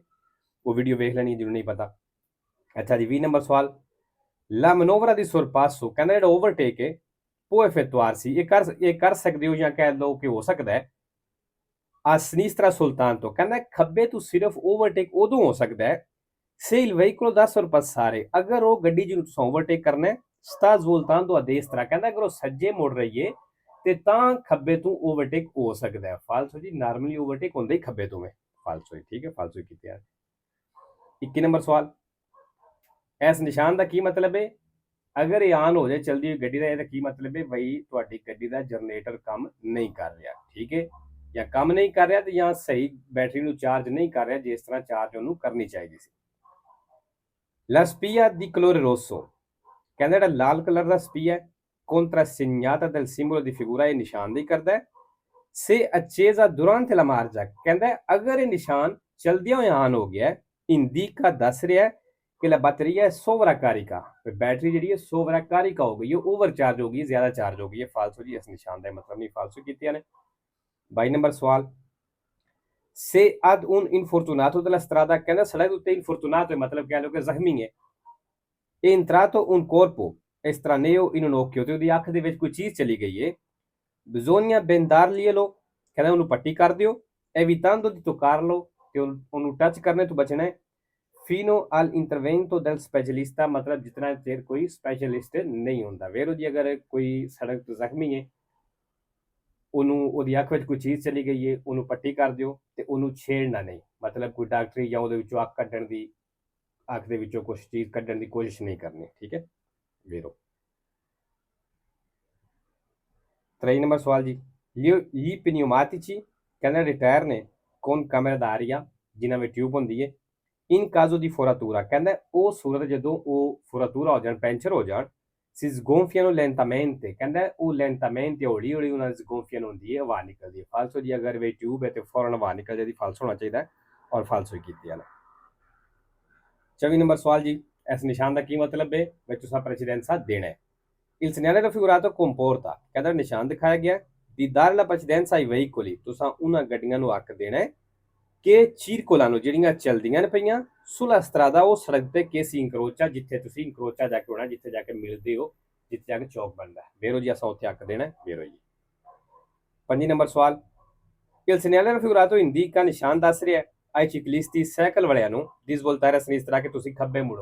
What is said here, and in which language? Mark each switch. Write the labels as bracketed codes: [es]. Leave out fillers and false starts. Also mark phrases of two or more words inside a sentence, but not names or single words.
[pa] ਉਹ ਵੀਡੀਓ ਵੇਖ ਲੈਣੀ ਜਿਹਨੂੰ ਨਹੀਂ ਪਤਾ। ਅੱਛਾ ਜੀ 20 ਨੰਬਰ ਸਵਾਲ, [it] la manovra [pa] ਦੀ sorpasso, ਕਹਿੰਦਾ ਜਿਹੜਾ ਓਵਰਟੇਕ ਹੈ [it] può effettuarsi, [pa] ਇਹ ਕਰ ਸਕਦੇ ਹੋ ਜਾਂ ਕਹਿ ਲਓ ਕਿ ਹੋ ਸਕਦਾ ਹੈ [it] a sinistra soltanto [pa] ਤੋਂ ਕਹਿੰਦਾ ਖੱਬੇ ਤੋਂ ਸਿਰਫ ਓਵਰਟੇਕ ਉਦੋਂ ਹੋ ਸਕਦਾ ਹੈ [it] se il veicolo da sorpassare [pa] ਅਗਰ ਉਹ ਗੱਡੀ ਜਿਹਨੂੰ ਤੁਸੀਂ ਓਵਰਟੇਕ ਕਰਨਾ ਹੈ [it] sta svoltando a destra [pa] ਕਹਿੰਦਾ ਅਗਰ ਉਹ ਸੱਜੇ ਮੁੜ ਰਹੀ ਹੈ ਤੇ ਤਾਂ ਖੱਬੇ ਤੋਂ ਓਵਰਟੇਕ ਹੋ ਸਕਦਾ ਹੈ। ਫਾਲਸੋ ਜੀ, ਨਾਰਮਲੀ ਓਵਰਟੇਕ ਹੁੰਦਾ ਹੀ ਖੱਬੇ ਤੋਂ ਹੈ। ਫਾਲਸੋ ਹੀ, ਠੀਕ ਹੈ, ਫਾਲਸੋ ਕੀਤੀ ਹੈ। 21 ਨੰਬਰ ਸਵਾਲ, ਇਸ ਨਿਸ਼ਾਨ ਦਾ ਕੀ ਮਤਲਬ ਹੈ? ਅਗਰ ਇਹ ਆਨ ਹੋ ਜਾਏ ਚਲਦੀ ਹੋਈ ਗੱਡੀ ਦਾ, ਇਹਦਾ ਕੀ ਮਤਲਬ ਹੈ? ਬਈ ਤੁਹਾਡੀ ਗੱਡੀ ਦਾ ਜਨਰੇਟਰ ਕੰਮ ਨਹੀਂ ਕਰ ਰਿਹਾ, ਠੀਕ ਹੈ, ਜਾਂ ਕੰਮ ਨਹੀਂ ਕਰ ਰਿਹਾ ਤੇ ਜਾਂ ਸਹੀ ਬੈਟਰੀ ਨੂੰ ਚਾਰਜ ਨਹੀਂ ਕਰ ਰਿਹਾ ਜਿਸ ਤਰ੍ਹਾਂ ਚਾਰਜ ਉਹਨੂੰ ਕਰਨੀ ਚਾਹੀਦੀ ਸੀ। [it] La spia di colore rosso [pa] ਕਹਿੰਦਾ ਜਿਹੜਾ ਲਾਲ ਕਲਰ ਦਾ ਸਪੀਆ ਹੈ [it] contrassegnata del simbolo di figura, [pa] ਇਹ ਨਿਸ਼ਾਨਦੇਹੀ ਕਰਦਾ ਹੈ। [it] se accesa durante la marcia [pa] ਕਹਿੰਦਾ ਅਗਰ ਇਹ ਨਿਸ਼ਾਨ ਚਲਦਿਆਂ ਹੋਇਆ ਆਨ ਹੋ ਗਿਆ indica ਦੱਸ ਰਿਹਾ ਹੈ ਕਿ [it] la batteria è sovraccarica, [pa] बैटरी ਜਿਹੜੀ ਹੈ ਸੋਵਰਾਕਾਰਿਕਾ ਹੋ ਗਈ ਹੈ, ਓਵਰਚਾਰਜ ਹੋ ਗਈ ਹੈ, ਜ਼ਿਆਦਾ ਚਾਰਜ ਹੋ ਗਈ ਹੈ। ਫਾਲਸੋ ਜੀ, ਇਸ ਨਿਸ਼ਾਨ ਦਾ ਮਤਲਬ ਨਹੀਂ, ਫਾਲਸੋ ਕੀਤੀਆਂ ਨੇ। 22 ਨੰਬਰ ਸਵਾਲ, [it] se ad un infortunato della strada [pa] ਕਹਿੰਦਾ ਸੜਕ ਉੱਤੇ ਇਨਫੋਰਟੂਨਾਟੋ ਮਤਲਬ ਕਹਿ ਲਓ ਕਿ ਜ਼ਖਮੀ ਹੈ। [it] è entrato un corpo estraneo in un occhio [pa] ਤੇ ਉਹਦੀ ਅੱਖ ਦੇ ਵਿੱਚ ਕੋਈ ਚੀਜ਼ ਚਲੀ ਗਈ ਹੈ। [it] bisogna bendarglielo [pa] ਕਹਿੰਦਾ ਉਹਨੂੰ ਪੱਟੀ ਕਰ ਦਿਓ [it] evitando di toccarlo [pa] ਤੇ ਉਹਨੂੰ ਟੱਚ ਕਰਨੇ ਤੋਂ ਬਚਣਾ ਹੈ। [it] fino all'intervento del specialista [pa] ਮਤਲਬ ਜਿਤਨਾ ਚਿਰ ਕੋਈ ਸਪੈਸ਼ਲਿਸਟ ਨਹੀਂ ਹੁੰਦਾ। ਵੇਰੋ ਜੀ, ਅਗਰ ਕੋਈ ਸੜਕ ਤੋਂ ਜ਼ਖਮੀ ਹੈ, ਉਹਨੂੰ ਉਹਦੀ ਅੱਖ ਵਿੱਚ ਕੋਈ ਚੀਜ਼ ਚਲੀ ਗਈ ਹੈ, ਉਹਨੂੰ ਪੱਟੀ ਕਰ ਦਿਓ ਤੇ ਉਹਨੂੰ ਛੇੜਨਾ ਨਹੀਂ, ਮਤਲਬ ਕੋਈ ਡਾਕਟਰੀ ਜਾਂ ਉਹਦੇ ਵਿੱਚੋਂ ਅੱਖ ਕੱਢਣ ਦੀ, ਅੱਖ ਦੇ ਵਿੱਚੋਂ ਕੁਝ ਚੀਜ਼ ਕੱਢਣ ਦੀ ਕੋਸ਼ਿਸ਼ ਨਹੀਂ ਕਰਨੀ, ਠੀਕ ਹੈ ਵੇਰੋ। 23 ਨੰਬਰ ਸਵਾਲ ਜੀ, [it] gli pneumatici [pa] ਕਹਿੰਦਾ ਰਿਟਾਇਰ ਨੇ [it] con camera d'aria [pa] ਜਿਨ੍ਹਾਂ ਵਿੱਚ ਟਿਊਬ ਹੁੰਦੀ ਹੈ [it] in caso di foratura [pa] ਕਹਿੰਦਾ ਉਹ ਸੂਰਤ ਜਦੋਂ ਉਹ ਫੋਰਾਤੂਰਾ ਹੋ ਜਾਣ, ਪੈਂਚਰ ਹੋ ਜਾਣ, [it] si sgonfiano lentamente [pa] ਕਹਿੰਦਾ ਉਹ lentamente ਹੌਲੀ ਹੌਲੀ ਉਹਨਾਂ ਦੀ sgonfiano ਹੁੰਦੀ ਹੈ, ਹਵਾ ਨਿਕਲਦੀ ਹੈ। ਫਾਲਸੋ ਜੀ, ਅਗਰ ਵੇ ਟਿਊਬ ਹੈ ਤੇ ਫੌਰਨ ਹਵਾ ਨਿਕਲ ਜਾਂਦੀ, ਫਾਲਸੋ ਹੋਣਾ ਚਾਹੀਦਾ ਔਰ ਫਾਲਸੋ ਹੀ ਕੀਤੀ ਹੈ। 24 ਨੰਬਰ ਸਵਾਲ ਜੀ, ਇਸ ਨਿਸ਼ਾਨ ਦਾ ਕੀ ਮਤਲਬ ਹੈ? ਵਿੱਚ ਤੁਸੀਂ ਪ੍ਰੈਸੀਡੈਂਸਾ ਦੇਣਾ ਹੈ। [it] il segnale raffigurato comporta [pa] ਕਹਿੰਦਾ ਨਿਸ਼ਾਨ ਦਿਖਾਇਆ ਗਿਆ [it] di dare la precedenza ai veicoli, [pa] ਤੁਸੀਂ ਉਹਨਾਂ ਗੱਡੀਆਂ ਨੂੰ ਹੱਕ ਦੇਣਾ ਹੈ ਕਿ ਚੀਰਕੋਲਾਂ ਜਿਹੜੀਆਂ ਚਲਦੀਆਂ ਨੇ ਪਈਆਂ [it] sulla strada, [pa] ਉਹ ਸੜਕ ਤੇ ਕਿ [it] si incrocia, [pa] ਜਿੱਥੇ ਤੁਸੀਂ ਇੰਕਰੋਚਾ ਜਾ ਕੇ ਹੋਣਾ, ਜਿੱਥੇ ਜਾ ਕੇ ਮਿਲਦੇ ਹੋ, ਜਿੱਥੇ ਜਾ ਕੇ ਚੌਕ ਬਣਦਾ ਹੈ। ਵੇਰੋ ਜੀ, ਅਸਾਂ ਉੱਥੇ ਹੱਕ ਦੇਣਾ ਵੇਰੋ ਜੀ। 5 ਨੰਬਰ ਸਵਾਲ, [it] il segnale raffigurato indica [pa] ਨਿਸ਼ਾਨ ਦੱਸ ਰਿਹਾ [it] ai ciclisti [pa] ਸਾਈਕਲ ਵਾਲਿਆਂ ਨੂੰ [it] di svoltare a sinistra [pa] ਕਿ ਤੁਸੀਂ ਖੱਬੇ ਮੁੜੋ।